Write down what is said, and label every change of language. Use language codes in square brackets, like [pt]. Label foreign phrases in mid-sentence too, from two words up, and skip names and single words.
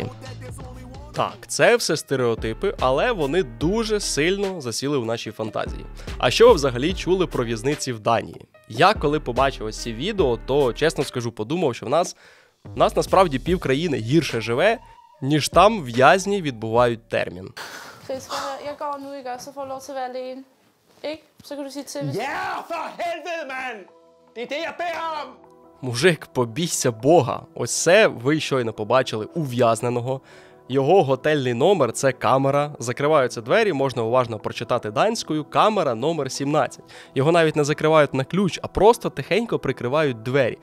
[uk] Так, це все стереотипи, але вони дуже сильно засіли в нашій фантазії. А що ви взагалі чули про в'язниці в Данії? Я коли побачив ось ці відео, то, чесно скажу, подумав, що в нас насправді півкраїни гірше живе, ніж там в'язні відбувають термін. [da] Jeg går nu, ikke? Så får du lov til at være alene. Ikke? Så kan du sige til, hvis... Ja, for helvede, mand! Det er det, jeg beder om! [uk] Мужик, побійся Бога. Ось це ви щойно побачили ув'язненого. Його готельний номер – це камера. Закриваються двері, можна уважно прочитати данською. Камера номер 17. Його навіть не закривають на ключ, а просто тихенько прикривають двері.